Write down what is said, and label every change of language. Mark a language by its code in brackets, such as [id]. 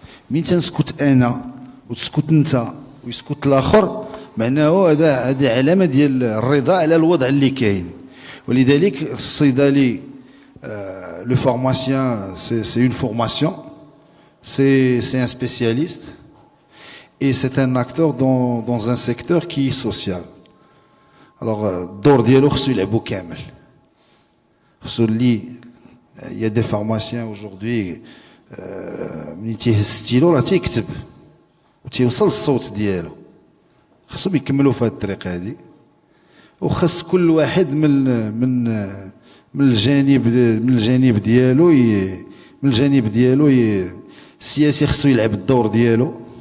[ar] من تنسكت انا وتسكت انت ويسكت الاخر معناه هذا علامه ديال الرضا على الوضع اللي كاين. ولذلك الصيدلي [fr] le pharmacien c'est une formation, c'est un spécialiste et c'est un acteur dans un secteur qui est social. [ar] Alors الدور ديالو خصو يلعبو كامل. خصو اللي [fr] il y a des pharmaciens aujourd'hui [ar] ملي تيهز ستيلو راه تيكتب وتيوصل الصوت ديالو. خصهم يكملوا في هذه الطريقه هذه، وخص كل واحد من الجانب ديالو السياسي خصو يلعب الدور ديالو.